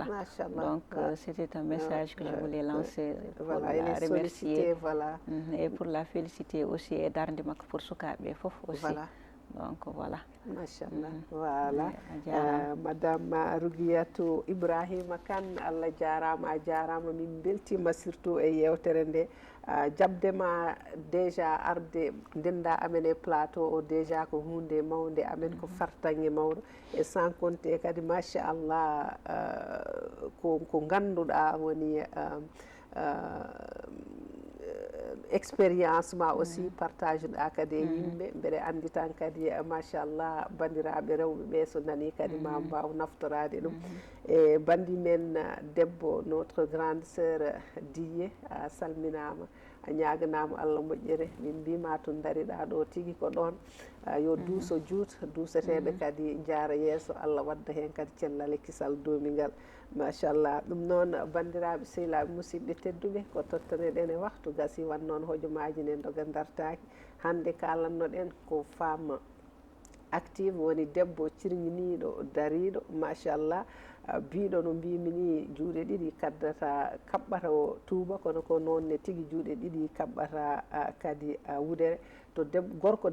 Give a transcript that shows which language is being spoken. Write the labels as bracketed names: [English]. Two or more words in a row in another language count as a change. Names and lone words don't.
[French] Donc c'était un message que je voulais lancer pour la remercier et pour la féliciter aussi et [Fula] darde makko [French] pour sukaɓe fof aussi. Donc voilà. Machallah. Voilà. [Fula] Madame Rougiatou Ibrahima Kane, Allah jarama a jarama min beltima surtout e yewtere nde. Jabdema déjà arde ndenda amen e plateau o déjà ko hunde mawde amen ko fartange mawɗo [French] et sans compter [Fula] kadi machallah ko ganduɗa woni expérience ma aussi partage ɗa kadi e yimɓe mbeɗa andi tan kadi machallah bandiraɓe rewɓe ɓe so nani kadi ma mbaw naftorade ɗum e bandi men debbo [French] notre grande sœur [Fula] Diye a salminama a ñaganama Allah moƴƴere min mbima to dariɗa ɗo tigui ko ɗon yo duuso juut duuseteɓe kadi jaara yeeso Allah wadda hen kadi cellal e kisal domigal machallah ɗum noon bandiraɓe sehilaɓe musidɓe tedduɓe ko tottaneɗen e waktu gasi wan noon hojomaji ne doga dartaki hande kalannoɗen ko [French] femme active [Fula] woni debbo cirñiniɗo dariɗo machallah biɗo no mbimi ni juuɗe ɗiɗi kaddata kaɓɓata o tuuba kono ko noon ne tigui juuɗe ɗiɗi kaɓɓata kadi wudere to debbo gorko